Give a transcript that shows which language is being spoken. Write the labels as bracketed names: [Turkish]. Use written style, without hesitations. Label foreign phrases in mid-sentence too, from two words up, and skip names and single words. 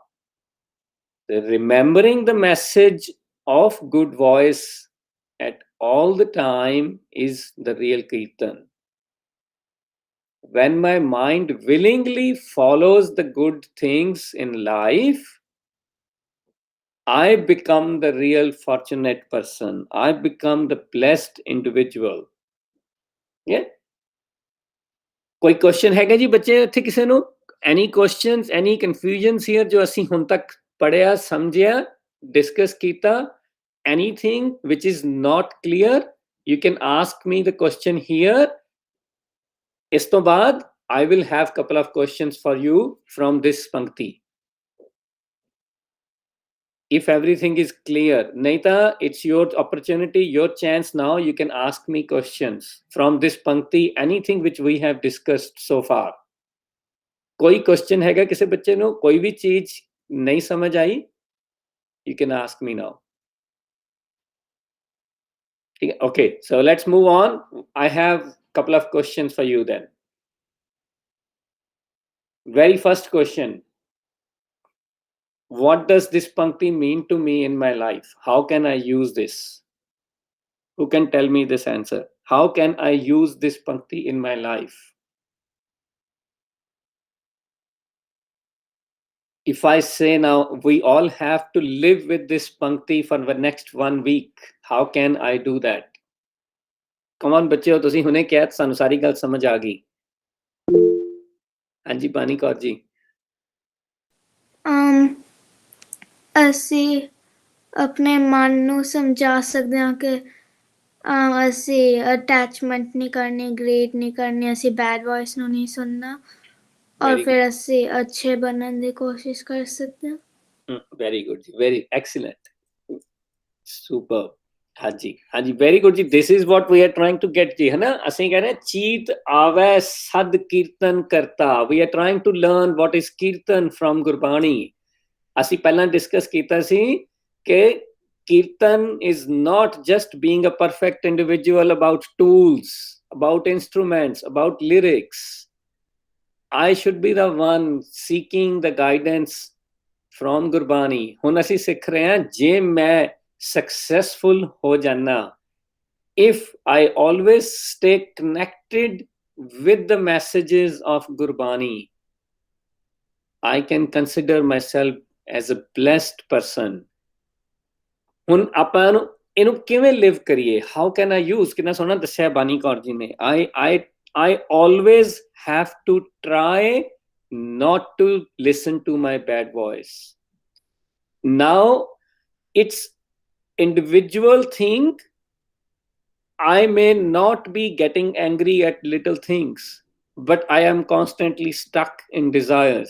[English] Remembering the message of good voice at all the time is the real Kirtan. When my mind willingly follows the good things in life, I become the real fortunate person. I become the blessed individual. Yeah? [Punjabi] ਕੋਈ ਕੁਐਸਚਨ ਹੈਗਾ ਜੀ ਬੱਚੇ ਇੱਥੇ ਕਿਸੇ ਨੂੰ? [English] Any questions, any confusions here [Punjabi] ਜੋ ਅਸੀਂ ਹੁਣ ਤੱਕ ਪੜਿਆ, ਸਮਝਿਆ, discuss ਕੀਤਾ? [English] Anything which is not clear, you can ask me the question here. [Punjabi] ਇਸ ਤੋਂ ਬਾਅਦ [English] I will have couple of questions for you from this pankti. If everything is clear, naita, it's your opportunity, your chance now. You can ask me questions from this pankti, anything which we have discussed so far. [Punjabi] ਕੋਈ question ਹੈਗਾ ਕਿਸੇ ਬੱਚੇ ਨੂੰ? ਕੋਈ ਵੀ ਚੀਜ਼ ਨਹੀਂ ਸਮਝ ਆਈ? [English] You can ask me now. Okay, so let's move on. I have a couple of questions for you then. Very first question. What does this pankti mean to me in my life? How can I use this? Who can tell me this answer? How can I use this pankti in my life? If I say now, we all have to live with this pankti for the next 1 week, how can I do that? Come on, [Punjabi] ਬੱਚਿਓ, ਤੁਸੀਂ ਹੁਣੇ ਕਿਆ ਸਾਨੂੰ ਸਾਰੀ ਗੱਲ ਸਮਝ ਆ ਗਈ? ਹਾਂ ਜੀ, ਬਾਨੀ ਕੌਰ ਜੀ. ਅਸੀਂ ਆਪਣੇ ਮਨ ਨੂੰ ਸਮਝਾ ਸਕਦੇ ਹਾਂ ਕਿ ਅਸੀਂ ਅਟੈਚਮੈਂਟ ਨਹੀਂ ਕਰਨੀ, ਗ੍ਰੇਡ ਨਹੀਂ ਕਰਨੀ, ਅਸੀਂ [English] bad voice [Punjabi] ਨੂੰ ਨਹੀਂ ਸੁਣਨਾ ਔਰ ਫਿਰ ਅਸੀਂ ਅੱਛੇ ਬਣਨ ਦੀ ਕੋਸ਼ਿਸ਼ ਕਰ ਸਕਦੇ ਹਾਂ. [English] Very good ji, very excellent, super. [Punjabi] ਹਾਂ ਜੀ, [English] very good ji. This is what we are trying to get ji, [Hindi] है ना? [Punjabi] ਅਸੀਂ [Hindi] कह रहे हैं [Punjabi] ਚੀਤ ਆਵੇ ਸਦ ਕੀਰਤਨ ਕਰਤਾ. [English] We are trying to learn what is kirtan from Gurbani. [Punjabi] ਅਸੀਂ ਪਹਿਲਾਂ ਡਿਸਕਸ ਕੀਤਾ ਸੀ ਕਿ ਕੀਰਤਨ [English] is not just being a perfect individual about tools, about instruments, about lyrics. I should be the one seeking the guidance from Gurbani. [Punjabi] ਹੁਣ ਅਸੀਂ ਸਿੱਖ ਰਹੇ ਹਾਂ ਜੇ ਮੈਂ successful ਹੋ ਜਾਣਾ, [English] if I always stay connected with the messages of Gurbani, I can consider myself as a blessed person. [Punjabi] ਹੁਣ ਆਪਾਂ ਨੂੰ ਇਹਨੂੰ ਕਿਵੇਂ ਲਿਵ ਕਰੀਏ? [English] How can I use? [Punjabi] ਕਿੰਨਾ ਸੋਹਣਾ ਦੱਸਿਆ ਬਾਨੀ ਕੌਰ ਜੀ ਨੇ. [English] I always have to try not to listen to my bad voice. Now it's individual thing. I may not be getting angry at little things, but I am constantly stuck in desires.